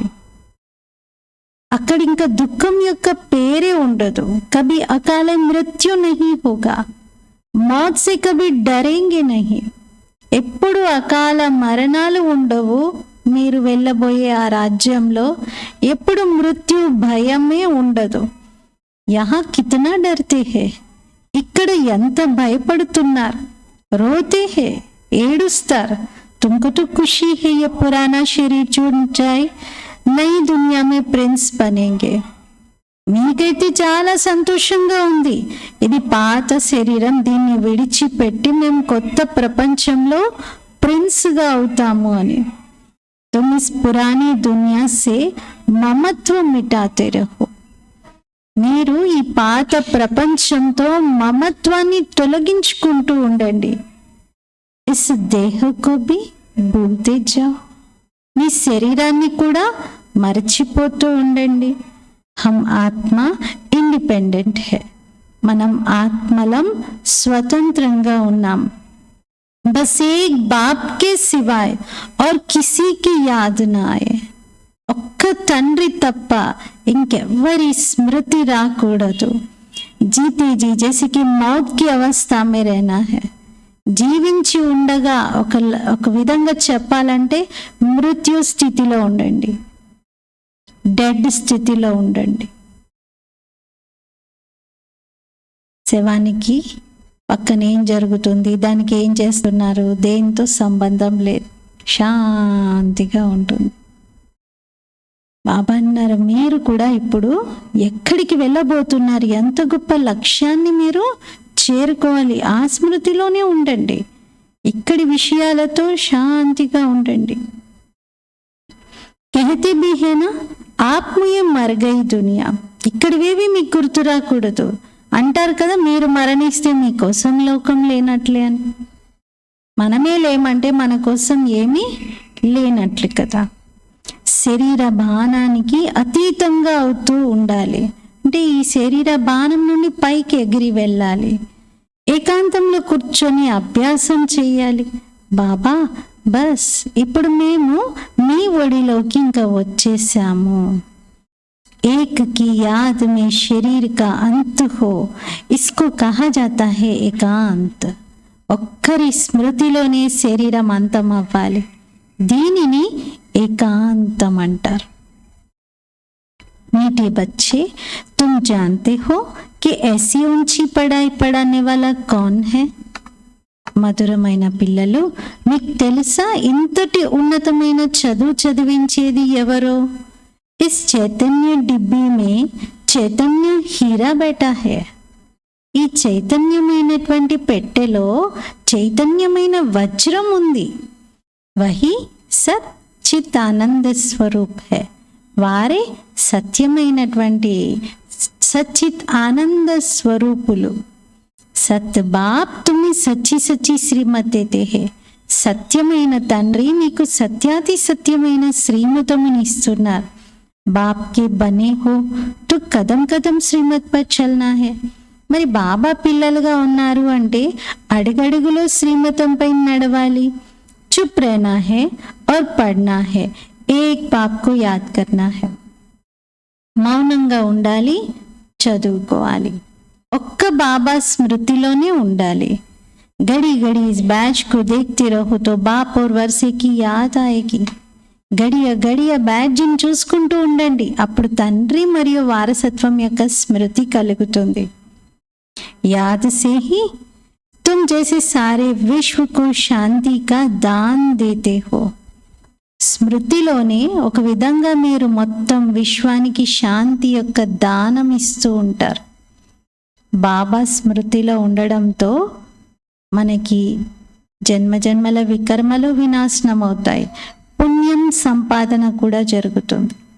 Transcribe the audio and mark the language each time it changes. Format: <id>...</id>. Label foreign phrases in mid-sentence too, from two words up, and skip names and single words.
<te>అక్కడ ఇంకా దుఃఖం యొక్క పేరే ఉండదు.</te> <hi>कभी अकाल मृत्यु नहीं होगा, मौत से कभी डरेंगे नहीं.</hi> <te>ఎప్పుడు అకాల మరణాలు ఉండవు. మీరు వెళ్ళబోయే ఆ రాజ్యంలో ఎప్పుడు మృత్యు భయమే ఉండదు.</te> <hi>यहाँ कितना डरते हैं,</hi> <te>ఇక్కడ ఎంత భయపడుతున్నారు.</te> <hi>रोते हैं, ఏడుస్తారు. तुमको तो खुशी है ये पुराना शरीर छूट जाए, नई दुनिया में प्रिंस बनेंगे.</hi> <te>మీకైతే చాలా సంతోషంగా ఉంది. ఇది పాత శరీరం, దీన్ని విడిచిపెట్టి మేము కొత్త ప్రపంచంలో ప్రిన్స్గా అవుతాము అని.</te> <hi>तुम इस पुरानी दुनिया से ममत्व मिटाते रहो.</hi> <te>మీరు ఈ పాత ప్రపంచంతో మమత్వాన్ని తొలగించుకుంటూ ఉండండి.</te> <hi>इस देह को भी भूलते जाओ.</hi> <te>మీ శరీరాన్ని కూడా మర్చిపోతూ ఉండండి.</te> <hi>हम आत्मा इंडिपेंडेंट है,</hi> <te>మనం ఆత్మలం స్వతంత్రంగా ఉన్నాం.</te> <hi>बस एक बाप के सिवाय और किसी की याद ना आए.</hi> <te>ఒక్క తండ్రి తప్ప ఇంకెవ్వరి స్మృతి రాకూడదు.</te> <hi>जीते जी जैसे कि मौत की अवस्था में रहना है.</hi> <te>జీవించి ఉండగా ఒక విధంగా చెప్పాలంటే మృత్యు స్థితిలో ఉండండి, డెడ్ స్థితిలో ఉండండి. శవానికి పక్కన ఏం జరుగుతుంది, దానికి ఏం చేస్తున్నారు, దేంతో సంబంధం లేదు, శాంతిగా ఉంటుంది. బాబా అన్నారు, మీరు కూడా ఇప్పుడు ఎక్కడికి వెళ్ళబోతున్నారు, ఎంత గొప్ప లక్ష్యాన్ని మీరు చేరుకోవాలి, ఆ స్మృతిలోనే ఉండండి, ఇక్కడి విషయాలతో శాంతిగా ఉండండి.</te> <hi>कहते भी है ना, आप मुझे मर गई दुनिया,</hi> <te>ఇక్కడివేవి మీకు గుర్తు రాకూడదు అంటారు కదా, మీరు మరణిస్తే మీకోసం లోకం లేనట్లే అని. మనమే లేమంటే మన కోసం ఏమీ లేనట్లు కదా. శరీర బాణానికి అతీతంగా అవుతూ ఉండాలి అంటే ఈ శరీర బాణం నుండి పైకి ఎగిరి వెళ్ళాలి. ఏకాంతంలో కూర్చొని అభ్యాసం చేయాలి. బాబా బస్ ఇప్పుడు మేము మీ ఒడిలోకి ఇంకా వచ్చేసాము.</te> <hi>एक की याद में शरीर का अंत हो, इसको कहा जाता है एकांत.</hi> <te>ఒక్కరి స్మృతిలోనే శరీరం అంతం అవ్వాలి, దీనిని ఏకాంతం అంటారు.</te> <hi>मीठे बच्चे, तुम जानते हो कि ऐसी ऊंची पढ़ाई पढ़ाने वाला कौन है?</hi> <te>మధురమైన పిల్లలు, మీకు తెలుసా ఇంతటి ఉన్నతమైన చదువు చదివించేది ఎవరో?</te> <hi>इस चैतन्य डिब्बी में चैतन्य हीरा बैठा है.</hi> <te>ఈ చైతన్యమైనటువంటి పెట్టెలో చైతన్యమైన వజ్రం ఉంది.</te> <hi>वही सत् चित् आनंद स्वरूप है.</hi> <te>వారే సత్యమైనటువంటి సచ్చిత్ ఆనంద స్వరూపులు.</te> <hi>सत् बाप तुम्हें सच्ची सच्ची श्रीमत देते हैं.</hi> <te>సత్యమైన తండ్రి మీకు సత్యాతి సత్యమైన శ్రీమతముని ఇస్తున్నారు.</te> <hi>बाप के बने हो तो कदम कदम श्रीमत पर चलना है.</hi> <te>మరి బాబా పిల్లలుగా ఉన్నారు అంటే అడుగడుగులో శ్రీమతం పై నడవాలి.</te> <hi>చుప్ रहना है और पढ़ना है, एक बाप को याद करना है.</hi> <te>మౌనంగా ఉండాలి, చదువుకోవాలి, ఒక్క బాబా స్మృతిలోనే ఉండాలి.</te> <hi>घड़ी घड़ी इस बैच को देखते रहो तो बाप और वर्षे की याद आएगी.</hi> <te>గడియ గడియ బ్యాడ్జిని చూసుకుంటూ ఉండండి, అప్పుడు తండ్రి మరియు వారసత్వం యొక్క స్మృతి కలుగుతుంది.</te> <hi>याद से ही तुम जैसे सारे विश्व को शांति का दान देते हो.</hi> <te>స్మృతిలోనే ఒక విధంగా మీరు మొత్తం విశ్వానికి శాంతి యొక్క దానం ఇస్తూ ఉంటారు. బాబా స్మృతిలో ఉండడంతో మనకి జన్మజన్మల వికర్మలు వినాశనం అవుతాయి, పుణ్యం సంపాదన కూడా జరుగుతుంది.</te>